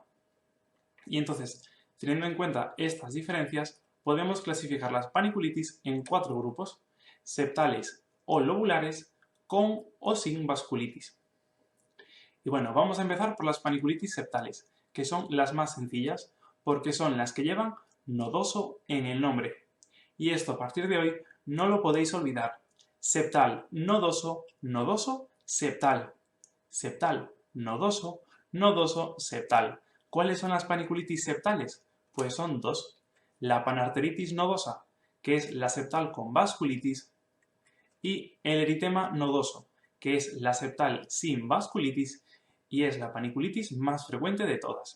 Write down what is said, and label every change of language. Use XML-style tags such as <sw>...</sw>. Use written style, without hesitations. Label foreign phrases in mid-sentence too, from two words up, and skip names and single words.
<es>Y entonces, teniendo en cuenta estas diferencias, podemos clasificar las paniculitis en 4 grupos: septales o lobulares, con o sin vasculitis. Y bueno, vamos a empezar por las paniculitis septales, que son las más sencillas, porque son las que llevan nodoso en el nombre. Y esto a partir de hoy no lo podéis olvidar. Septal, nodoso, nodoso, septal. Septal, nodoso, nodoso, septal. ¿Cuáles son las paniculitis septales? Pues son dos. La panarteritis nodosa, que es la septal con vasculitis, y el eritema nodoso, que es la septal sin vasculitis y es la paniculitis más frecuente de todas.</es>